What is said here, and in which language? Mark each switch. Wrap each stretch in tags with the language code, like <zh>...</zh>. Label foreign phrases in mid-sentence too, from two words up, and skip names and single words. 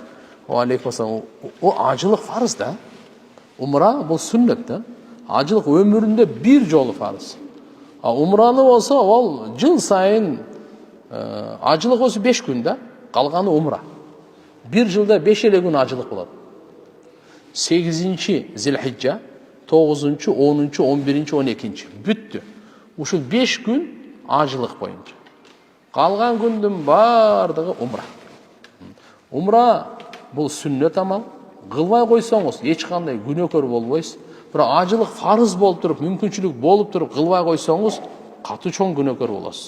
<ky>Алейкум ассалам. Ажылык фарыз да. Умра бул сүннөт да. Ажылык өмүрүндө бир жолу фарыз. Умраны болсо, ол жыл сайын ажылык болсо 5 күн да, калганы умра. Бир жылда 5 эле күн ажылык болот. 8-чи Зилхижжа, 9-чу, 10-чу, 11-чи, 12-чи бүттү. Ушул 5 күн ажылык боюнча. Калган күндүн бардыгы умра. Умра бул сүннөт амал. Кылбай койсоңуз эч кандай күнөөкөр болбойсуз. Бирок ажылык фарыз болуп туруп, мүмкүнчүлүк болуп туруп кылбай койсоңуз катуу чоң күнөөкөр болосуз.</ky>